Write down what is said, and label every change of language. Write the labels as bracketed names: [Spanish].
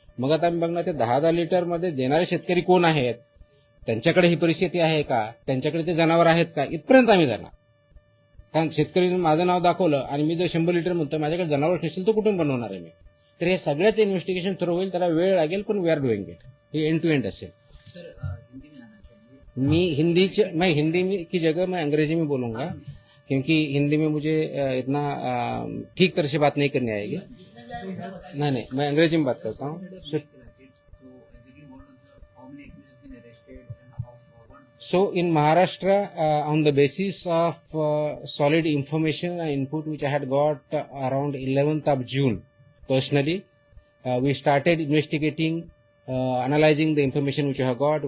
[Marathi] मग आता आम्ही बघणार ते 10,000 लिटरमध्ये देणारे शेतकरी कोण आहेत, त्यांच्याकडे ही परिस्थिती आहे का, त्यांच्याकडे ते जनावर आहेत का, इथपर्यंत आम्ही जाणार. कारण शेतकरी माझं नाव दाखवलं आणि मी जर 100 लिटर म्हणतो माझ्याकडे जनावर नसेल तर कुठून बनवणार आहे मी? तर हे सगळ्याच इन्व्हेस्टिगेशन थ्रू होईल, त्याला वेळ लागेल पण [English] We are doing it. [Marathi] हे एंड टू एंड असेल. [Hindi] सर हिंदी में आना चाहिए. मैं हिंदी में की जगह मैं अंग्रेजी में बोलूंगा क्योंकि हिंदी में मुझे इतना ठीक तरह से बात नहीं करनी आएगी. नहीं, मैं अंग्रेजी में बात करता हूँ. [English] So in Maharashtra, on the basis of solid information and input which I had got around 11th of June, personally, we started investigating, analyzing the information which I have got.